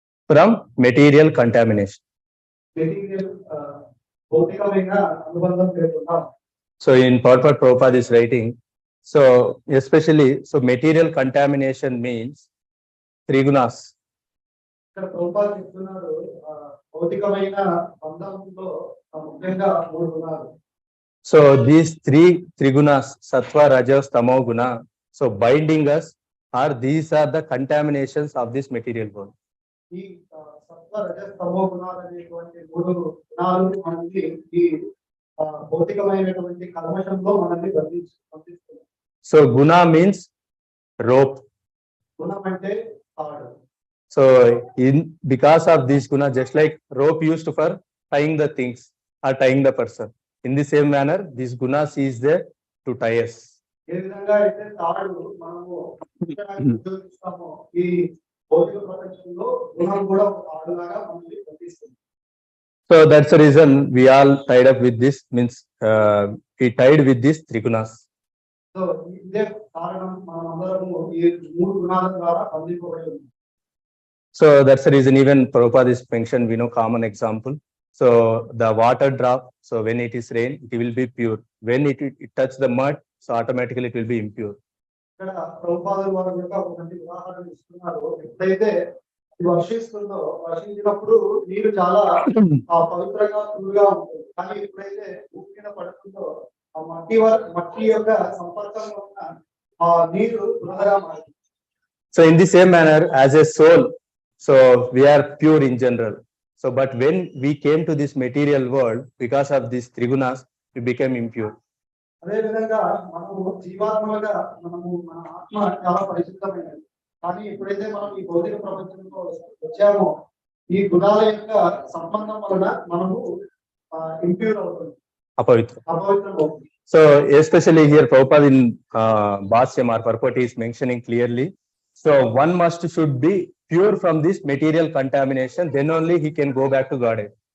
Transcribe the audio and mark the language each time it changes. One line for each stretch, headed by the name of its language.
English: from material contamination.
Telugu: Material భౌతికమైన అనుబంధం లేకుండా.
English: So in purport Prabhupada is writing, so especially so material contamination means 3 gunas.
Telugu: ఇక్కడ ప్రభుపాద చెప్తున్నారు భౌతికమైన బంధంలో ముఖ్యంగా 3 గుణాలు.
English: So these 3 trigunas, sattva, rajas, tamo guna, so binding us, or these are the contaminations of this material world.
Telugu: ఈ సత్వ రజస్ తమో గుణాలు అనేటువంటి 3 గుణాలు మనకి ఈ భౌతికమైనటువంటి కల్మషంలో మనల్ని బంధిస్తుంది.
English: So guna means rope.
Telugu: గుణం అంటే తాడు.
English: So because of this guna, just like rope used for tying the things or tying the person, in the same manner this guna is there to tie us.
Telugu: ఏ విధంగా అయితే తాడు మనము ఉపయోగిస్తామో ఈ భౌతిక ప్రపంచంలో గుణం కూడా ఒక తాడులాగా మనల్ని బంధిస్తుంది.
English: So that's the reason we all tied up with this, means we tied with these 3 gunas.
Telugu: So ఇదే కారణం మనమందరము ఈ 3 గుణాల ద్వారా బంధింపబడి ఉన్నాం.
English: So that's the reason even Prabhupada is mentioned, we know common example. So the water drop, so when it is rain, it will be pure. When it touch the mud, so automatically it will be impure.
Telugu: ఇక్కడ ప్రభుపాదుల వారు కూడా ఒక మంచి ఉదాహరణ ఇస్తున్నారు. ఎప్పుడైతే ఇది వర్షిస్తుందో, వర్షించినప్పుడు నీరు చాలా పవిత్రంగా తులుగా ఉంటుంది. కానీ ఎప్పుడైతే భూమి మీద పడుతుందో ఆ మట్టి యొక్క సంపర్కంలో ఉన్న ఆ నీరు తులగా మారుతుంది.
English: So in the same manner, as a soul, so we are pure in general. So but when we came to this material world, because of these trigunas, we became impure.
Telugu: అదే విధంగా మనము జీవాత్మగా మన ఆత్మ చాలా పరిశుద్ధమైనది. కానీ ఎప్పుడైతే మనం ఈ భౌతిక ప్రపంచంలో వచ్చామో ఈ గుణాల యొక్క సంబంధం వలన మనము ఇంప్యూర్ అవుతుంది, అపవిత్రం అవుతుంది.
English: So especially here Prabhupada in Bhashyam or purport is mentioning clearly, so one should be pure from this material contamination, then only he can go back to Godhead.